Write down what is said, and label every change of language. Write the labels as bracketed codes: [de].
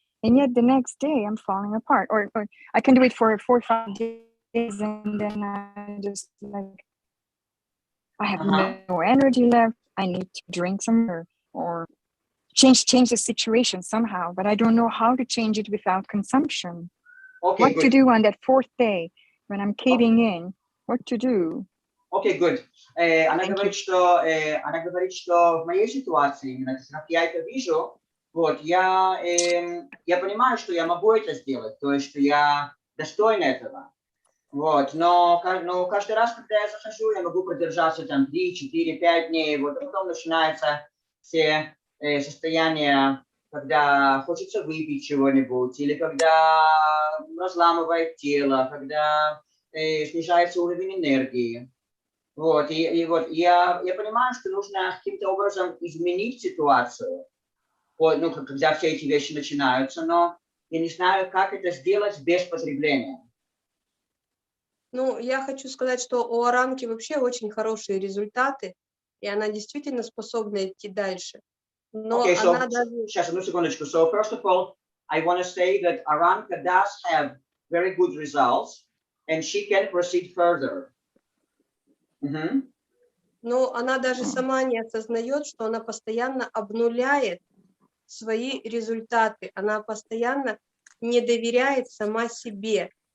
[en] And yet the next day I'm falling apart. Or I can do it for 4 or 5 days and then I just like, I have no energy left. I need to drink some or change the situation somehow. But I don't know how to change it without consumption. Okay, what good. to do on that 4th day when I'm caving in? What to do? Okay, good. [ru] Она говорит, что в моей ситуации, именно как я это вижу, вот, я понимаю, что я могу это сделать, то есть, что я достоин этого. Вот, но каждый раз, когда я захожу, я могу продержаться там 3, 4, 5 дней, вот, а потом начинаются все состояния, когда хочется выпить чего-нибудь, или когда разламывает тело, когда снижается уровень энергии. Вот, и вот я понимаю, что нужно каким-то образом изменить ситуацию, вот, ну, когда все эти вещи начинаются, но я не знаю, как это сделать без потребления. Ну, я хочу сказать, что у Аранки вообще очень хорошие результаты, и она действительно способна идти дальше. Но [en] Okay, so, [ru] она даже... Сейчас, одну секундочку. [en] So, first of all, I want to say that Aranka does have very good results, and she can proceed further. [ru] Но она даже сама не осознает, что она постоянно обнуляет свои результаты, она постоянно не доверяет сама себе.